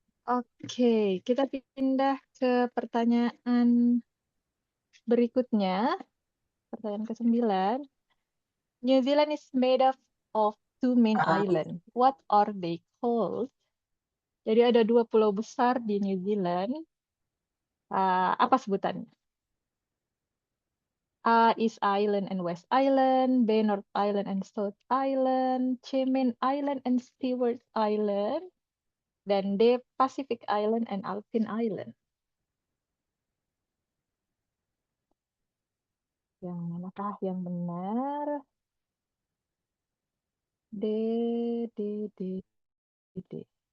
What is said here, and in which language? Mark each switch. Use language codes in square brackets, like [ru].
[id] Oke, kita pindah ke pertanyaan berikutnya. Pertanyaan ke-9. [en] New Zealand is made up of two main islands. What are they called? [id] Jadi ada dua pulau besar di New Zealand. Apa sebutannya? [en] A. East Island and West Island. B. North Island and South Island. C. Main Island and Stewart Island. Dan D. Pacific Island and Alpine Island. [id] Yang manakah yang benar? D, D, D, D.